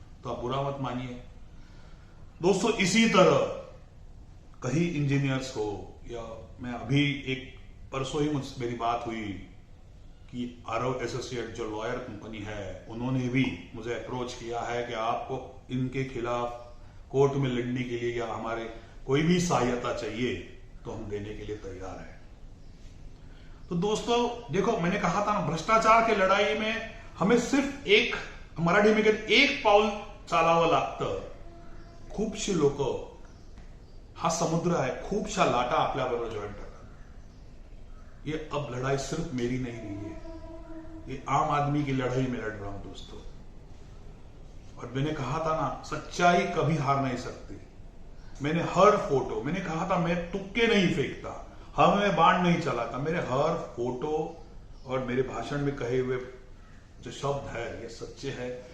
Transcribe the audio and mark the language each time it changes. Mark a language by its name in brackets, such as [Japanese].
[Hindi] तो आप बुरा मत मानिए दोस्तों। इसी तरह कई इंजीनियर्स हो, या मैं अभी एक परसों ही मेरी बात हुई कि आरव एसोसिएट जो लॉयर कंपनी है, उन्होंने भी मुझे अप्रोच किया है कि आपको इनके खिलाफ कोर्ट में लड़ने के लिए या हमारे कोई भी सहायता चाहिए तो हम देने के लिए तैयार हैं। तो दोस्तों देखो, मैंने कहा था ना, भ्रष्टाचार की लढाई में हमें सिर्फ एक, मराठी में कहते, [Marathi] एक पाऊल चालावं लागतं। खूपशी लोक, हा समुद्र आहे, खूपशा लाटा आपल्या बरोबर जॉईन करतात। [Hindi] ये अब लड़ाई सिर्फ मेरी नहीं रही है, ये आम आदमी की लड़ाई में लड़ रहा हूं दोस्तों। और मैंने कहा था ना, सच्चाई कभी हार नहीं सकती। मैंने हर फोटो, मैंने कहा था मैं तुक्के नहीं फेंकता, हमें बाण नहीं चलाता। मेरे हर फोटो और मेरे भाषण में कहे हुए जो शब्द है, ये सच्चे हैं।